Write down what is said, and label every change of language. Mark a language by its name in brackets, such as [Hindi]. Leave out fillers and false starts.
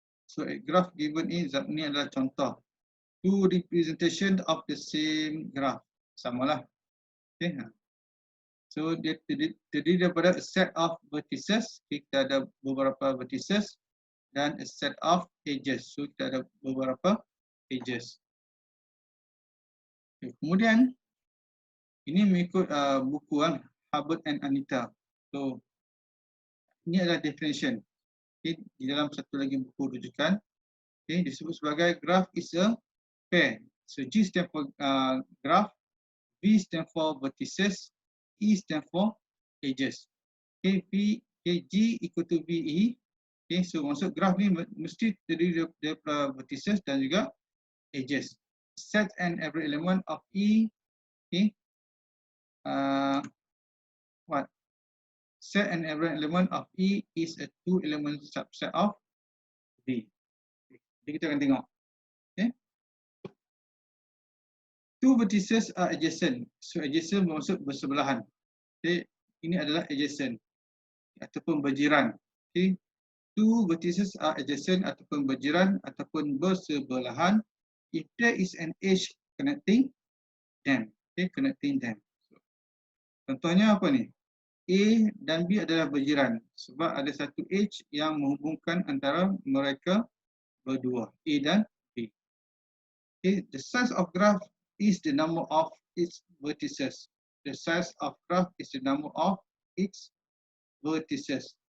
[English] So a graph given [Malay] ini adalah contoh. [English] Two representation of the same graph. [Malay] Samalah. Okay. So dia terdiri daripada [English] a set of vertices. [Malay] Okay, kita ada beberapa vertices dan [English] a set of edges. [Malay] So kita ada beberapa edges. Okay. Kemudian ini mengikut buku Hubbard and Anita. So ini adalah definition. Okay, di dalam satu lagi buku rujukan, okay, disebut sebagai [English] graph is a pair. So G stand for graph, V stand for vertices, E stand for edges. Okay, G equal to VE. [Malay] Okay, so maksud graph ni mesti terdiri daripada vertices dan juga edges. [English] Set and every element of E. Okay, set and every element of E is a two-element subset of V. [Malay] Jadi kita akan tengok. [English] Okay. Two vertices are adjacent. [Malay] So adjacent bermaksud bersebelahan. Okay. Ini adalah adjacent ataupun berjiran. Okay. [English] two vertices are adjacent [Malay] ataupun berjiran ataupun bersebelahan, [English] if there is an edge connecting them. Okay, connecting them. [Malay] Contohnya apa ni? A dan B adalah berjiran sebab ada satu edge yang menghubungkan antara mereka berdua, A dan B. [English] Okay, the size of graph is the number of its vertices. The size of graph is the number of its vertices.